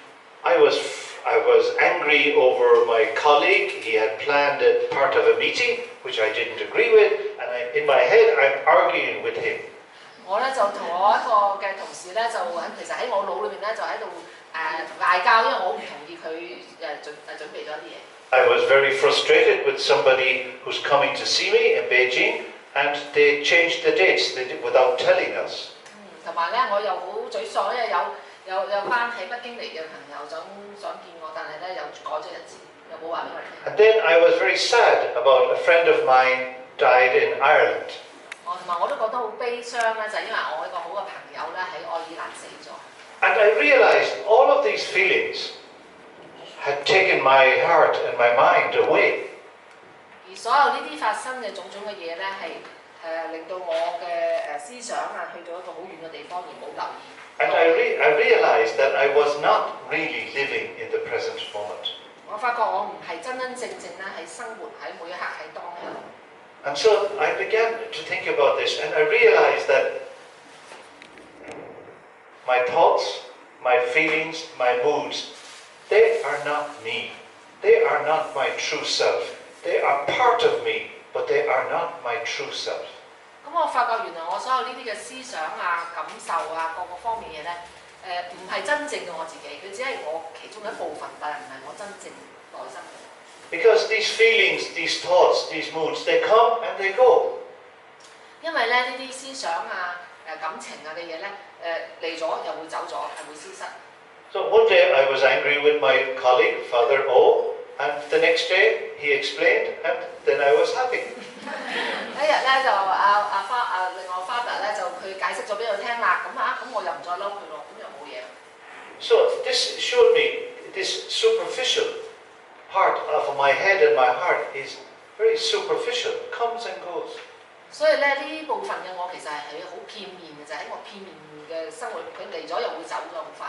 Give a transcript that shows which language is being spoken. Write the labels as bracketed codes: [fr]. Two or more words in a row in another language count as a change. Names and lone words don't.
[en] I was angry over my colleague. He had planned a part of a meeting which I didn't agree with, and in my head I'm arguing with him. [yue] 我咧就同我一個嘅同事咧，其實喺我腦裏面咧就喺度同佢嗌交，因為我唔同意佢準備咗啲嘢。 [en] I was very frustrated with somebody who's coming to see me in Beijing, and they changed the dates without telling us. [yue] 同埋咧，我又好沮喪，因為有班喺北京嚟嘅朋友想見我，但係咧又改咗日子，又冇話俾我哋聽。 [en] And then I was very sad about a friend of mine died in Ireland. [yue] 同埋我都覺得好悲傷咧，就係因為我一個好嘅朋友咧喺愛爾蘭死咗。 [en] And I realized all of these feelings had taken my heart and my mind away. [yue] 而所有呢啲發生嘅種種嘅嘢咧，係令到我嘅思想啊去到一個好遠嘅地方而冇留意。 [en] And I realized that I was not really living in the present moment. [yue] 我發覺我唔係真真正正咧喺生活喺每一刻喺當下。 [en] And so I began to think about this, and I realized that my thoughts, my feelings, my moods, they are not me. They are not my true self. They are part of me, but they are not my true self. [yue] 咁我發覺原來我所有呢啲嘅思想啊、感受啊、各個方面嘢咧，唔係真正嘅我自己，佢只係我其中一部分，但係唔係我真正內心嘅。 [en] Because these feelings, these thoughts, these moods, they come and they go. [yue] 因為咧呢啲思想啊、感情啊嘅嘢咧，嚟咗又會走咗，係會消失。 [en] So one day I was angry with my colleague, Father O, and the next day he explained, and then I was happy. [yue] 一日咧就另外 Father 咧就佢解釋咗俾佢聽啦，咁我又唔再嬲佢咯，咁又冇嘢。 [en] So this showed me this superficial part of my head and my heart is very superficial, comes and goes. [yue] 所以咧呢部分嘅我其實係好片面嘅，就喺我片面嘅生活，佢嚟咗又會走咗好快。